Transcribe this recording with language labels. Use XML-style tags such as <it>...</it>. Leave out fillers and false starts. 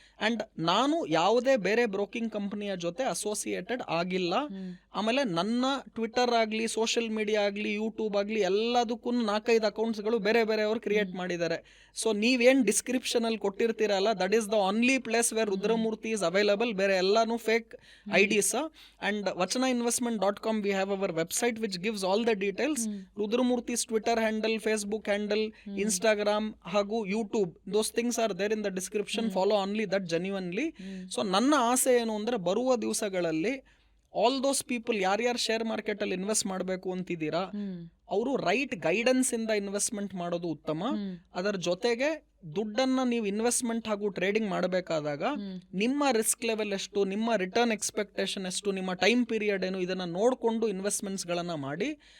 <kn>And ನಾನು ಯಾವುದೇ ಬೇರೆ ಬ್ರೋಕಿಂಗ್ ಕಂಪನಿಯ ಜೊತೆ ಅಸೋಸಿಯೇಟೆಡ್ ಆಗಿಲ್ಲ. ಆಮೇಲೆ ನನ್ನ ಟ್ವಿಟರ್ ಆಗಲಿ, ಸೋಷಿಯಲ್ ಮೀಡಿಯಾ ಆಗಲಿ, ಯೂಟ್ಯೂಬ್ ಆಗಲಿ, ಎಲ್ಲದಕ್ಕೂ 4-5 ಅಕೌಂಟ್ಸ್ಗಳು ಬೇರೆ ಬೇರೆಯವರು ಕ್ರಿಯೇಟ್ ಮಾಡಿದ್ದಾರೆ.</kn> <en>so</en> <kn>ನೀವೇನು ಡಿಸ್ಕ್ರಿಪ್ಷನ್ ಅಲ್ಲಿ ಕೊಟ್ಟಿರ್ತೀರಲ್ಲ,</kn> <en>That is the only place where Rudramurthi is available.</en> <kn>ಬೇರೆ ಎಲ್ಲಾನು fake IDs.</kn> <en>And vachanainvestment.com we have our website which gives all the details. Rudramurthi's Twitter handle, Facebook handle, Instagram ಹಾಗೂ YouTube, those things are there in the description. Follow only that genuinely.</en> <kn>So ನನ್ನ ಆಸೆ ಏನು ಅಂದರೆ, ಬರುವ ದಿವಸಗಳಲ್ಲಿ</kn> <en>all those people</en> <kn>ಯಾರ್ಯಾರು share market ಅಲ್ಲಿ invest ಮಾಡಬೇಕು ಅಂತಿದ್ದೀರಾ, ಅವರು ರೈಟ್ ಗೈಡೆನ್ಸ್ ಇಂದ ಇನ್ವೆಸ್ಟ್ಮೆಂಟ್ ಮಾಡೋದು ಉತ್ತಮ. ಅದರ ಜೊತೆಗೆ ದುಡ್ಡನ್ನ ನೀವು ಇನ್ವೆಸ್ಟ್ಮೆಂಟ್ ಹಾಗೂ ಟ್ರೇಡಿಂಗ್ ಮಾಡಬೇಕಾದಾಗ ನಿಮ್ಮ ರಿಸ್ಕ್ ಲೆವೆಲ್ ಎಷ್ಟು, ನಿಮ್ಮ ರಿಟರ್ನ್ ಎಕ್ಸ್ಪೆಕ್ಟೇಷನ್ ಎಷ್ಟು, ನಿಮ್ಮ ಟೈಮ್ ಪೀರಿಯಡ್ ಏನು, ಇದನ್ನ ನೋಡಿಕೊಂಡು ಇನ್ವೆಸ್ಟ್ಮೆಂಟ್ಸ್ಗಳನ್ನು ಮಾಡಿ.</kn>